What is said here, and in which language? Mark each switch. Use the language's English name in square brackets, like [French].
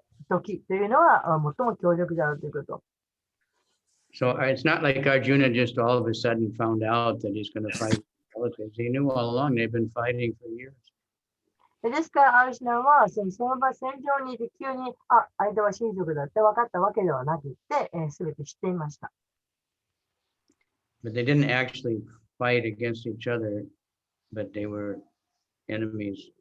[Japanese] 時というのは最も強力であるということ。 [English] So it's not like Arjuna just all of a sudden found out that he's going to fight relatives. He knew all along they've been fighting for years. [Japanese] ですから、アルジュナはその場戦場にいて急に、相手は親族だって分かったわけではなくて、すべて知っていました。 [English] But they didn't actually fight against each other, but they were enemies.